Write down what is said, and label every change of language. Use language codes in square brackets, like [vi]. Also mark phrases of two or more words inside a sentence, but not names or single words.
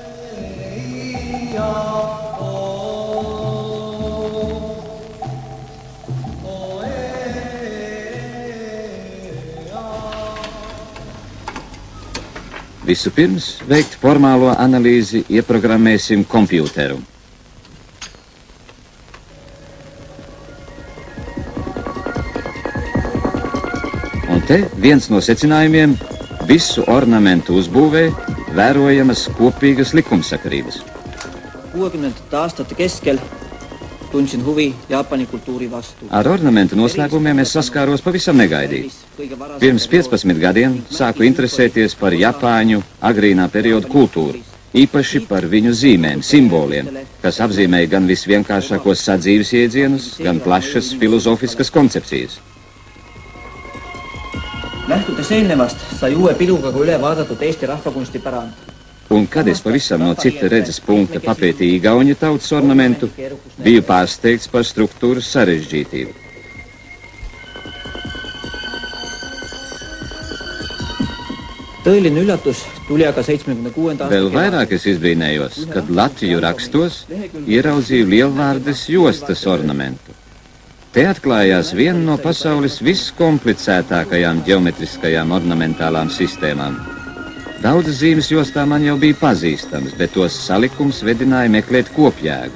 [lv] Vispirms veikt formālo analīzi ieprogrammēsim kompjūteru. Un te viens no secinājumiem - visu ornamentu uzbūvē vērojamas kopīgas likumsakarības. [et] 60. aastate keskel tundsin huvi Jaapani kultūri vastu. [lv] Ar ornamentu noslēpumiem es saskāros pavisam negaidīti. Pirms 15 gadiem sāku interesēties par Japāņu agrīnā perioda kultūru, īpaši par viņu zīmēm, simboliem, kas apzīmēja gan visvienkāršākos sadzīves iedzienus, gan plašas filozofiskas koncepcijas. [et] Lähtudes eelnevast sai uue piluga ka üle vaadatud Eesti rahvakunstipärand. [lv] Un kad es pavisam no cita redzes punkta papētīju igauņu tautas ornamentu, biju pārsteigts par struktūras sarežģītību. [et] Tõeline üllatus tuli aga 76. aasta [lv] Vēl vairāk es izbrīnējos, kad Latviju rakstos ieraudzīju lielvārdes jostas ornamentu. Te atklājās viena no pasaules viskomplicētākajām ģeometriskajām ornamentālām sistēmām. Daudzas zīmes jostā man jau bija pazīstams, bet tos salikums vedināja meklēt kopjēgu.